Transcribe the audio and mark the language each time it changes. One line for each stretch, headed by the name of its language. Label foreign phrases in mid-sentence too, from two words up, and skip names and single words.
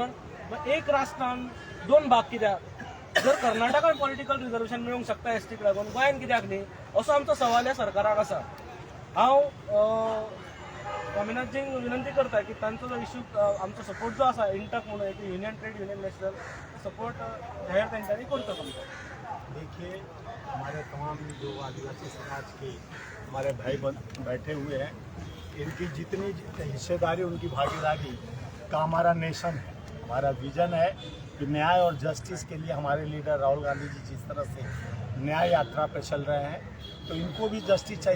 Konkani: मग एक राष्ट्रान 2 भाग कित्याक? जर कर्नाटकान
English: political reservation
Konkani: मेळूंक शकता STक लागून, गोंयान कित्याक न्ही, असो आमचो सवाल ह्या सरकाराक आसा. हांव स्वामीनाथजींक विनंती करता की तांचो जो इश्यू, आमचो सपोर्ट जो आसा इंटक म्हणून एक युनियन
English: trade union national,
Konkani: सपोर्ट जाहीर तेंच्यांनी करचो तुमचो.
Hindi: देखिए, हमारे तमाम जो आदिवासी समाज के हमारे भाई बैठे हुए हैं, इनकी जितनी हिस्सेदारी, उनकी भागीदारी का हमारा नेशन है, हमारा विजन है कि न्याय और जस्टिस के लिए हमारे लीडर राहुल गांधी जी जिस तरह से न्याय यात्रा पे चल रहे हैं, तो इनको भी जस्टिस चाहिए.